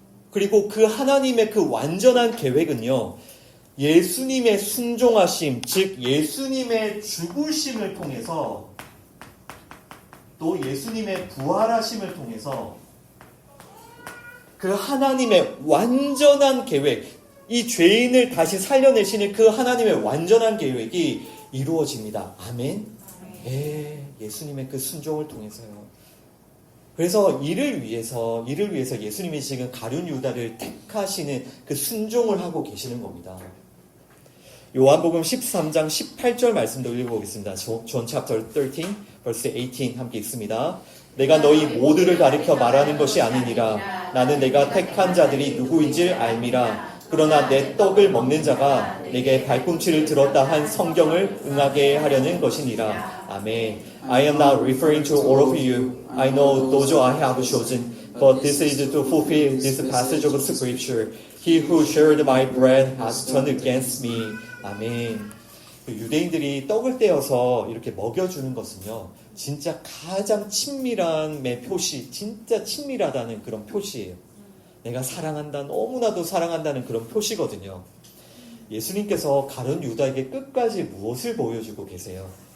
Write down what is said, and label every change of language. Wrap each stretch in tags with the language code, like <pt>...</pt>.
<ko>그리고 그 하나님의 그 완전한 계획은요, 예수님의 순종하심, 즉 예수님의 죽으심을 통해서, 또 예수님의 부활하심을 통해서 그 하나님의 완전한 계획, 이 죄인을 다시 살려내시는 그 하나님의 완전한 계획이 이루어집니다. 아멘? 예수님의 그 순종을 통해서요. 그래서 이를 위해서 예수님이 지금 가룟 유다를 택하시는 그 순종을 하고 계시는 겁니다. 요한복음 13장 18절 말씀도 읽어보겠습니다.</ko> <en>John chapter 13, verse 18</en> <ko>함께 읽습니다. 내가 너희 모두를 가리켜 말하는 것이 아니니라. 나는 내가 택한 자들이 누구인지 알미라. 그러나 내 떡을 먹는 자가 내게 발꿈치를 들었다 한 성경을 응하게 하려는 것이니라. 아멘.</ko> <en>I am not referring to all of you. I know those I have chosen. But this is to fulfill this passage of scripture. He who shared my bread has turned against me.</en> <ko>아멘. 유대인들이 떡을 떼어서 이렇게 먹여주는 것은요, 진짜 가장 친밀함의 표시, 진짜 친밀하다는 그런 표시예요. 내가 사랑한다, 너무나도 사랑한다는 그런 표시거든요. 예수님께서 가룟 유다에게 끝까지 무엇을 보여주고 계세요?</ko>